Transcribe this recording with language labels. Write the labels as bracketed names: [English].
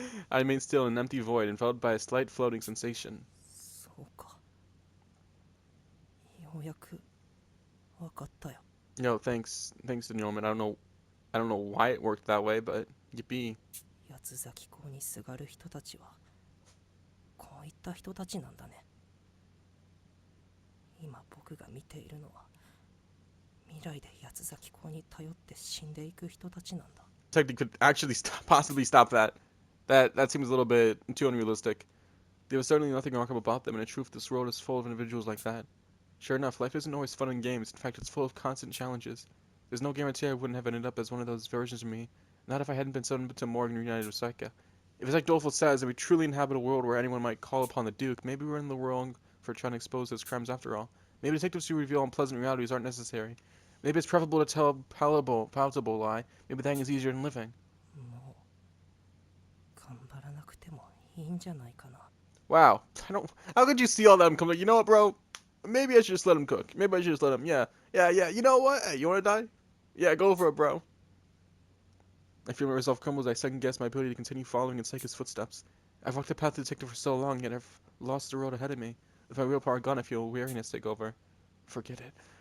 [English] I remained still in an empty void, enveloped by a slight floating sensation. [Japanese] そうか。ようやく分かったよ。 [English] Yo, thanks to Norman. I don't know why it worked that way, but yippee. [Japanese] 八つ咲き港にすがる人たちはこういった人たちなんだね。今僕が見ているのは未来で八つ咲き港に頼って死んでいく人たちなんだ。 [English] Technically could actually possibly stop that. That seems a little bit too unrealistic. There was certainly nothing remarkable about them, and in truth, this world is full of individuals like that. Sure enough, life isn't always fun and games. In fact, it's full of constant challenges. There's no guarantee I wouldn't have ended up as one of those versions of me. Not if I hadn't been summoned to Morgan reunited with Saika. If it's like Doleful says, that we truly inhabit a world where anyone might call upon the Duke, maybe we're in the wrong for trying to expose those crimes after all. Maybe detectives who reveal unpleasant realities aren't necessary. Maybe it's preferable to tell a palatable lie. Maybe that is easier than living. [Japanese] もう頑張らなくてもいいんじゃないかな。 [English] Wow. How could you see all that and come like, you know what, bro? Maybe I should just let him cook. Maybe I should just let him, yeah. You know what? Hey, you wanna die? Yeah, go for it, bro. I feel myself crumble as I second-guess my ability to continue following in Seika's footsteps. I've walked the path of the detective for so long, yet I've lost the road ahead of me. With my real power gone, I feel weariness take over. Forget it.